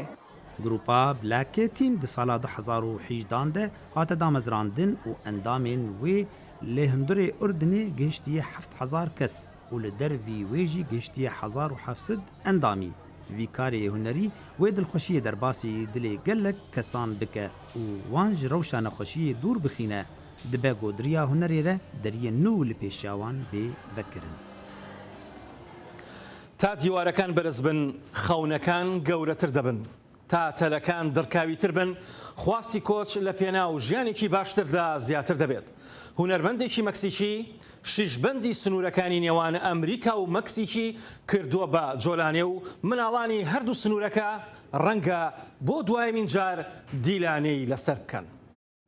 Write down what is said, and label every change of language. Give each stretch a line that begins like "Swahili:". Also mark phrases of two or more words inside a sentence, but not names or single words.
Kurdish: Grupa Black Team di sala 2018 de hate damezrandin û endamên wê lê hundirê Urdinê gihiştiye 7000 kes û li dervî wê jî gihiştiye 1700 endamî. Vî karê hunerî wê dilxweşiyê derbasî dilê gelek kesan bike û wan ji rewşa nexweşiyê dûr bixîne. Dibe godiriya hunerê re deriyê nû li pêşiya wan bê vekirin.
Central Kurdish: تا دیوارەکان بەرز بن، خەونەکان گەورەتر دەبن. تا تەلەکان دڕکاویتر بن، خواستی کۆچ لە پێناو ژیانێکی باشتردا زیاتر دەبێت. هونەرمەندێکی مەکسیکی شیشبەندی سنوورەکانی نێوان ئەمریکا و مەکسیکی کردووە بە جۆلانێ و مناڵانی هەردوو سنوورەکە ڕەنگە بۆ دوایمین جار دیلانەی لەسەر بکەن.